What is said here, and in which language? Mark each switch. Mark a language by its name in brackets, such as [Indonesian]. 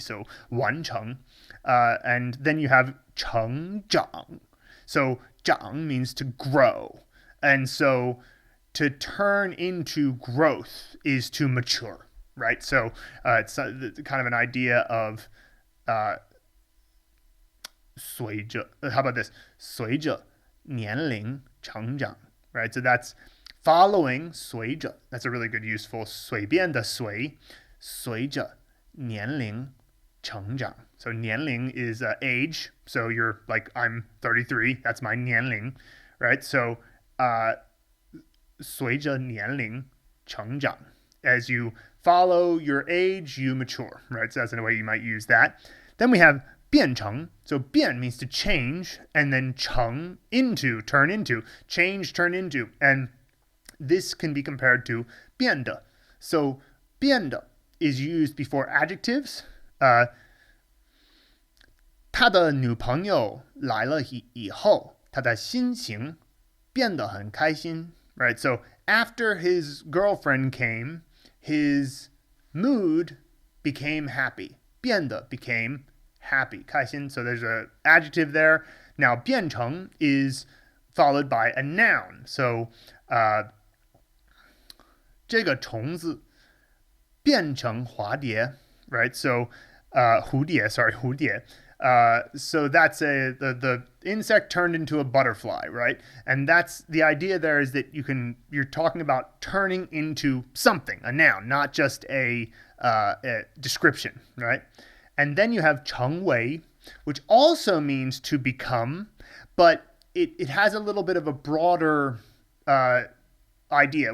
[English] So 完成.And then you have 成长. So 长 means to grow. And so to turn into growth is to mature, right? So it's kind of an idea of 随着, how about this? [Chinese] 随着年龄成长, right? [English] So that's following 随着. That's a really good useful 随便的随着年龄成长. So 年龄 is age. So you're like, I'm 33. That's my 年龄, right? [Chinese] So 随着年龄成长. [English] As you follow your age, you mature, right? So that's in a way you might use that. Then we have 变成. So 变 means to change, and then 成 into, turn into, change, turn into. And this can be compared to 变的. So 变的 is used before adjectives. [Chinese] 他的女朋友来了以后，他的心情变得很开心. [English] Right, so after his girlfriend came, his mood became happy. 变得 became happy. [Chinese] 开心. [English] So there's an adjective there. Now, 变成 is followed by a noun. [Chinese] So, 这个虫子变成花蝶. [English] Right, so, 蝴蝶. So that's the insect turned into a butterfly, right? And that's the idea there is that you're talking about turning into something, a noun, not just a description, right? And then you have 成为, which also means to become, but it has a little bit of a broader idea.